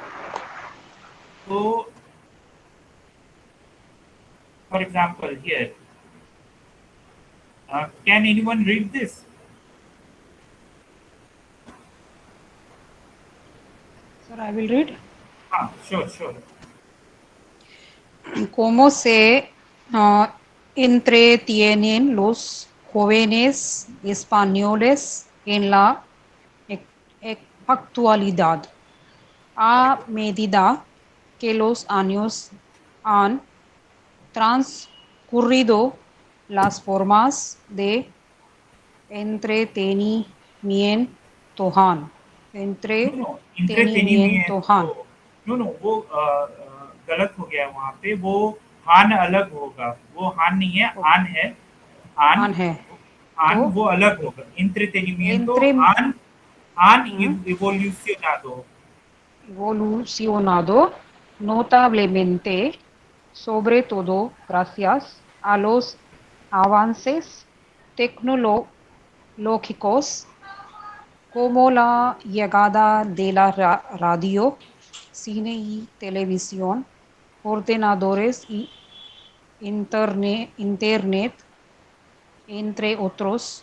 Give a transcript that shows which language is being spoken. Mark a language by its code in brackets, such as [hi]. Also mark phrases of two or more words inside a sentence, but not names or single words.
[en] So, for example, here, can anyone read this? Sir, I will read. Sure, sure. [es] ¿Cómo se entretienen los jóvenes españoles en la actualidad? A medida que los años han transcurrido, las formas de entretenimiento han No, entretenimiento. han No, [hi] वो गलत हो गया वहाँ पे, वो हान अलग होगा, वो हान नहीं है, आन है, आन आन है आन तो वो अलग होगा, [es] entretenimiento, entre आन evolucionado. evolucionado notablemente, sobre todo gracias a los avances tecnológicos como la llegada de la radio, cine y televisión, ordenadores y internet, entre otros.